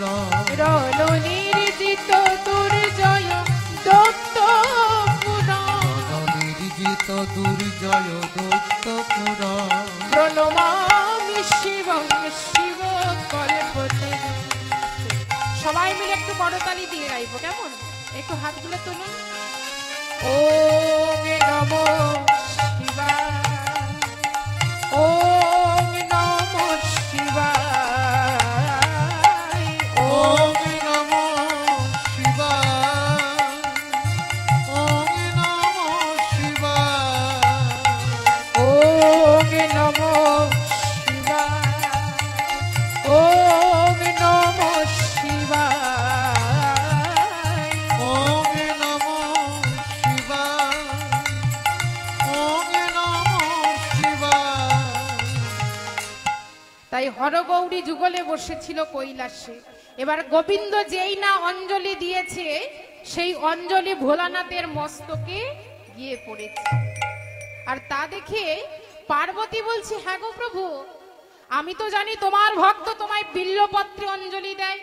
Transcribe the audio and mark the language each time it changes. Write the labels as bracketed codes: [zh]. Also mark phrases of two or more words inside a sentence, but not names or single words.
[sa] রণনির্জিত দুর্জয় দত্তপুর। নির্জিত দুর্জয় দত্তপুর। প্রণমামি শিবং শিব কল্পতে। [bn] সবাই মিলে একটু করতালি দিয়ে গাইবো, কেমন? একটু হাতগুলো তুলুন। [sa] ওম নমো শিবায়, ওম নমো শিবায়, ওম নমো শিবায়, ওম নমো শিবায়, ওম নমো শিবায়, ওম নমো শিবায়, ওম নমো শিবায়, ওম নমো শিবায়। [bn] তাই হরগৌরী যুগলে বসেছিল কৈলাসে। এবার গোবিন্দ যেই না অঞ্জলি দিয়েছে, সেই অঞ্জলি ভোলানাথের মস্তকে গিয়ে পড়েছে। আর তা দেখে পার্বতী বলছে, হ্যাঁ গো প্রভু, আমি তো জানি তোমার ভক্ত তোমায় বিল্লপত্রে অঞ্জলি দেয়।